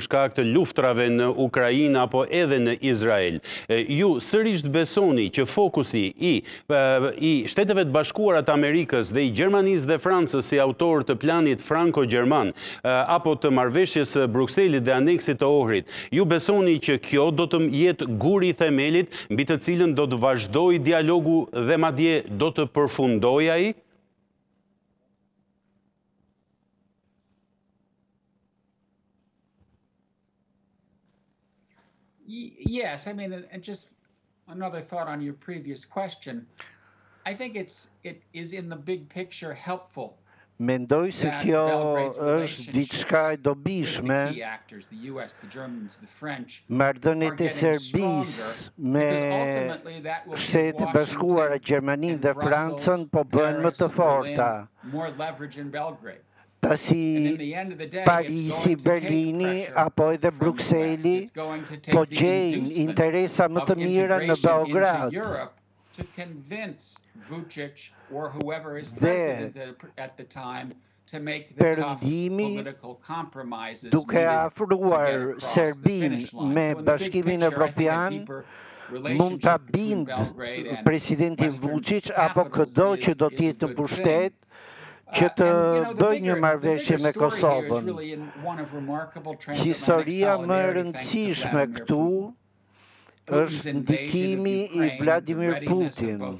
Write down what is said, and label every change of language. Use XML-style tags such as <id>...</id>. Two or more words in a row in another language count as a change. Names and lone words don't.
<sq>shkak të luftrave në Ukrainë apo edhe në Izrael, ju sërish besoni që fokusi i Shteteve të Bashkuara të Amerikës dhe i Gjermanisë dhe Francës si autor të planit franko-gjerman apo të marrëveshjes së Brukselit dhe aneksit të Ohrit, ju besoni që kjo do të jetë guri i themelit mbi të cilën do të vazhdojë dialogu dhe madje do të përfundoj ai?</sq> <en>Yes, I mean, and just another thought on your previous question. I think it is in the big picture helpful.</en> <sq>Mendoj se kjo është diçka e dobishme. Marrëdhëniet e Serbisë me Shtetet e Bashkuara, Gjermaninë dhe Francën po bëhen më të forta. Pasi Parisi, Berlini apo edhe Brukseli po gjejnë interesa më të mira në Beograd.</sq> <en>To convince Vučić or whoever is president at the time to make the tough political compromises</en> <sq>duke afruar Serbinë me Bashkimin Evropian, mund ta bind presidentin Vučić apo çdo që do të jetë në pushtet që të bëjë një marrëveshje me Kosovën. Historia më e rëndësishme këtu është ndikimi i Vladimir Putin.</sq>